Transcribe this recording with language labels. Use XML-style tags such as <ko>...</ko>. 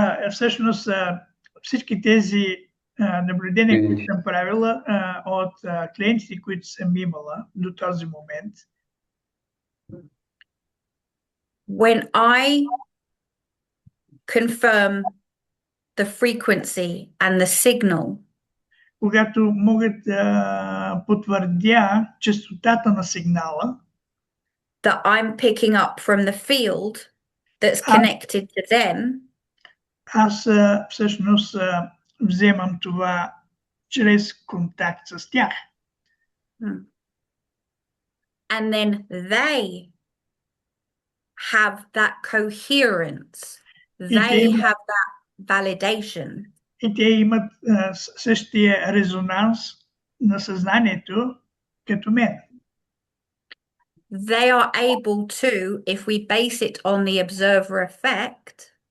<bg>Всъщност всички тези наблюдения, които съм правила от клиентите, които съм имала до този момент.</bg> <en>When I confirm the frequency and the signal,</en> <bg>когато могат да потвърдя честотата на сигнала,</bg> <en>that I'm picking up from the field that's connected to them,</en> <bg>аз всъщност вземам това чрез контакт с тях.</bg> <en>And then they have that coherence. They have that validation.</en> <bg>И те имат същия резонанс на съзнанието като мен.</bg> <en>They are able to, if we base it on the observer effect,</en>